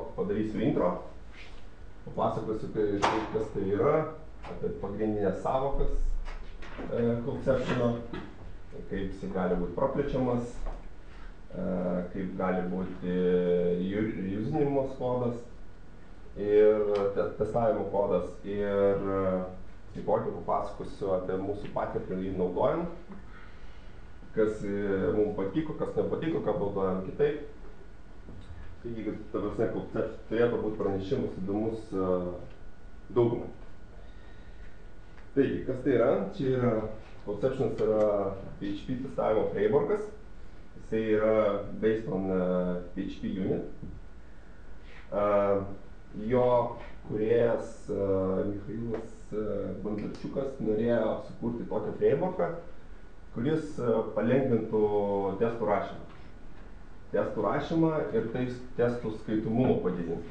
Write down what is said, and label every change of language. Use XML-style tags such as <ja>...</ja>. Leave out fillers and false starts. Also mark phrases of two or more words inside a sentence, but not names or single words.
<lt>padarysiu intro, papasakosiu, kas tai yra, apie pagrindinės savokas Conceptiono, kaip jis gali būti praplečiamas, kaip gali būti reusinimas kodas ir testavimo kodas ir taipogi papasakosiu apie mūsų patirtį jį naudojant, kas mums patiko, kas nepatiko, ką naudojam kitaip. Taigi, turėtų būti pranešimas įdomus daugumai. Taigi, kas tai yra? Čia yra, Conceptionas yra PHP testavimo frameworkas. Jisai yra</lt> <en>based on</en> <lt>PHP unit. Jo kūrėjas Michailas Bondarčiukas norėjo sukurti tokį frameworką, kuris palengvintų testų rašymą. Testų rašymą ir testų skaitomumą padidinti.</lt>